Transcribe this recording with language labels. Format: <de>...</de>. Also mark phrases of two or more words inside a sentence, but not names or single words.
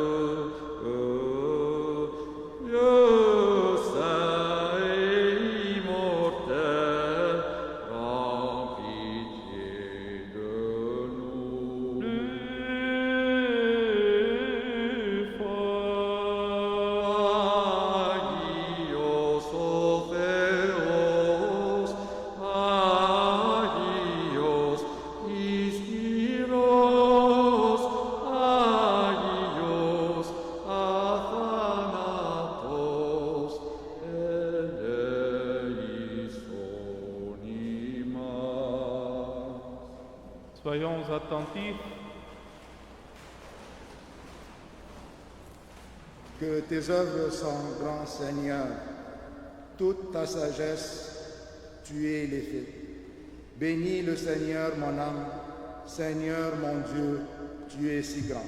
<fr>Dieu saint et immortel, prends pitié de nous. Plus fort.</fr> <el>Άγιος ο Θεός, Άγιος Ισχυρός, Άγιος Αθάνατος, ελέησον ημάς.</el> <fr>Soyons attentifs. Que tes œuvres sont, grand Seigneur, toute ta sagesse, tu es les faits. Bénis le Seigneur, mon âme, Seigneur, mon Dieu, tu es si grand.</fr>